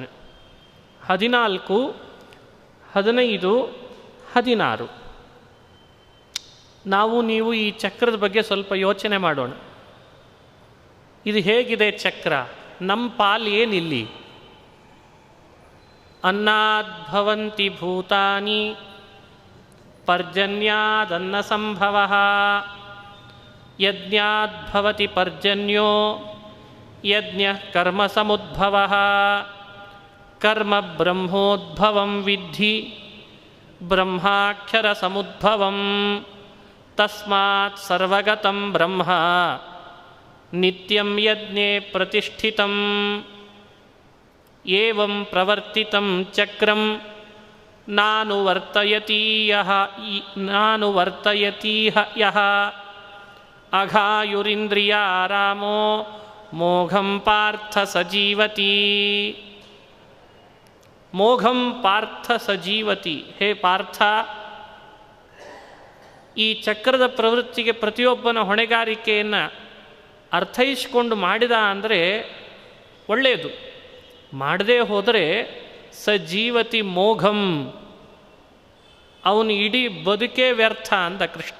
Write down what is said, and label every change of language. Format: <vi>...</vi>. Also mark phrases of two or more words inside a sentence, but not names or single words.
<kn>14, 15, 16 ನಾವು ನೀವು ಈ ಚಕ್ರದ ಬಗ್ಗೆ ಸ್ವಲ್ಪ ಯೋಚನೆ ಮಾಡೋಣ. ಇದು ಹೇಗಿದೆ ಚಕ್ರ? ನಮ್ಮ ಪಾಲು ಏನಿಲ್ಲಿ?</kn> <sa>ಅನ್ನಾದ್ಭವಂತಿ ಭೂತಾನಿ ಪರ್ಜನ್ಯಾದನ್ನ ಸಂಭವ ಯಜ್ಞಾದ್ಭವತಿ ಪರ್ಜನ್ಯೋ ಯಜ್ಞ ಕರ್ಮ ಸಮುದ್ಭವ ಕರ್ಮ ಬ್ರಹ್ಮೋದ್ಭವಂ ವಿದ್ಧಿ ಬ್ರಹ್ಮಾಕ್ಷರ ಸಮುದ್ಭವಂ ತಸ್ಮಾತ್ ಸರ್ವಗತಂ ಬ್ರಹ್ಮ ನಿತ್ಯಂ ಯಜ್ಞೆ ಪ್ರತಿಷ್ಠಿತಂ ಏವಂ ಪ್ರವರ್ತಿತಂ ಚಕ್ರಂ ನಾನು ವರ್ತಯತೀಹ ಯಃ ಅಘಾಯುರಿಂದ್ರಿಯಾರಾಮೋ ಮೋಘಂ ಪಾರ್ಥ ಸಜೀವತಿ. ಮೋಘಂ ಪಾರ್ಥ ಸಜೀವತಿ.</sa> <kn>ಹೇ ಪಾರ್ಥ, ಈ ಚಕ್ರದ ಪ್ರವೃತ್ತಿಗೆ ಪ್ರತಿಯೊಬ್ಬನ ಹೊಣೆಗಾರಿಕೆಯನ್ನು ಅರ್ಥೈಸಿಕೊಂಡು ಮಾಡಿದ ಅಂದರೆ ಒಳ್ಳೆಯದು. ಮಾಡದೇ ಹೋದರೆ</kn> <sa>ಸಜೀವತಿ ಮೋಘಂ,</sa> <kn>ಅವನು ಇಡೀ ಬದುಕೇ ವ್ಯರ್ಥ ಅಂದ ಕೃಷ್ಣ.</kn>